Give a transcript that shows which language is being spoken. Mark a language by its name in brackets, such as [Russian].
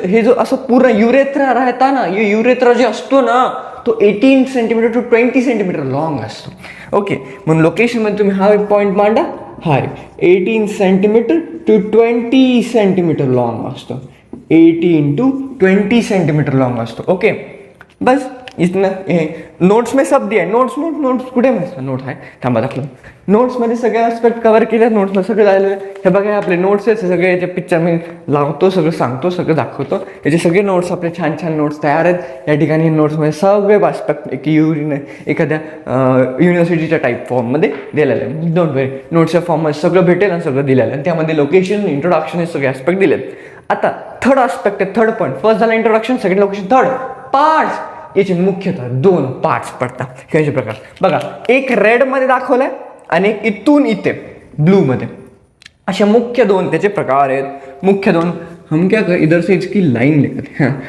[Marathi] हे जो असं पूर्ण युरेथ्रा राहता ना, हे युरेथ्रा जे असतो ना तो 18 सेंटीमीटर टू 20 सेंटीमीटर लॉंग असतो। ओके, म्हणून लोकेशनमध्ये तुम्ही हा पॉईंट मांडा, हा 18 सेंटीमीटर टू 20 सेंटीमीटर लॉंग असतो, 18 टू 20 सेंटीमीटर लॉंग असतो। [Hindi] ओके, बस इतना नोट्स में सब दिया है। [Marathi] नोट्स कुठे नोट आहे, थांबा दाखलं, नोट्समध्ये सगळे ॲस्पेक्ट कव्हर केले, नोट्समध्ये सगळं झालेलं आहे। हे बघा आपले नोट्स आहेत सगळे, याच्या पिक्चर मी लावतो, सगळं सांगतो, सगळं दाखवतो, याचे सगळे नोट्स, आपले छान छान नोट्स तयार आहेत या ठिकाणी। नोट्समध्ये सगळे ॲस्पेक्ट एक एखाद्या युनिव्हर्सिटीच्या टाईप फॉर्ममध्ये दिलेलं आहे, डोंट वरी, नोट्सच्या फॉर्ममध्ये सगळं भेटेल आणि सगळं दिलेलं आहे, आणि त्यामध्ये लोकेशन, इंट्रोडक्शन हे सगळे ॲस्पेक्ट दिलेत। आता थर्ड ॲस्पेक्ट आहे, थर्ड पॉईंट, फर्स्ट झाला introduction, second location, third parts. याचे मुख्यतः 2 पार्ट्स पडतात। कशाचे प्रकार बघा, एक रेडमध्ये दाखवलाय आणि एक इथून इथे ब्लूमध्ये, अशा मुख्य 2 त्याचे प्रकार आहेत। [Hindi] मुख्य 2 हम क्या कर, इधर से इसकी लाइन लेकर हैं।